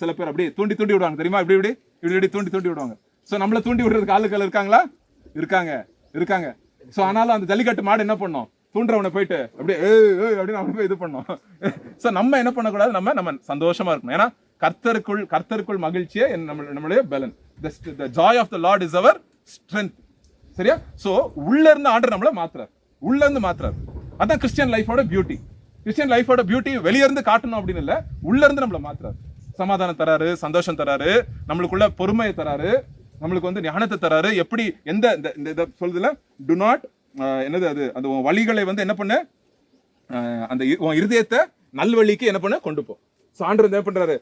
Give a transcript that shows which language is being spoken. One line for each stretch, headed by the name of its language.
Tamil: சில பேர் அப்படியே தூண்டி விடுவாங்க தெரியுமா? இப்படி தூண்டி விடுவாங்க. ஸோ நம்மள தூண்டி விடுறதுக்கு ஆளுகள் இருக்காங்களா? இருக்காங்க. ஸோ ஆனாலும் அந்த ஜல்லிக்கட்டு மாடு என்ன பண்ணும்? தூண்டுறவனை போயிட்டு அப்படியே அப்படின்னு அவனை போய் இது பண்ணோம். ஸோ நம்ம என்ன பண்ணக்கூடாது? நம்ம சந்தோஷமா இருக்கணும். ஏன்னா கர்த்தருக்குள் மகிழ்ச்சியே நம்மளுடைய பலன்.
English: The joy of the Lord is our strength.
Tamil: சரியா? ஸோ உள்ள இருந்து ஆண்டவர் நம்மள மாத்துறாரு. உள்ள இருந்து மாத்துறாரு. அதான் கிறிஸ்டியன் லைஃபோட பியூட்டி. கிறிஸ்டியன் லைஃபோட பியூட்டி வெளிய இருந்து காட்டணும் அப்படின்னு இல்ல, உள்ள இருந்து நம்மள மாத்துறாரு. சமாதானம் தராரு, சந்தோஷம் தராரு, நம்மளுக்குள்ள பொறுமையை தராரு, நம்மளுக்கு வந்து ஞானத்தை தராரு. எப்படி எந்த இந்த சொல்றதுல
English: do not
Tamil: என்னது அது அந்த வழிகளை வந்து என்ன பண்ணு, அந்த இருதயத்தை நல்வழிக்கு என்ன பண்ண கொண்டு போ. ஸோ ஆண்டவர் என்ன பண்றாரு?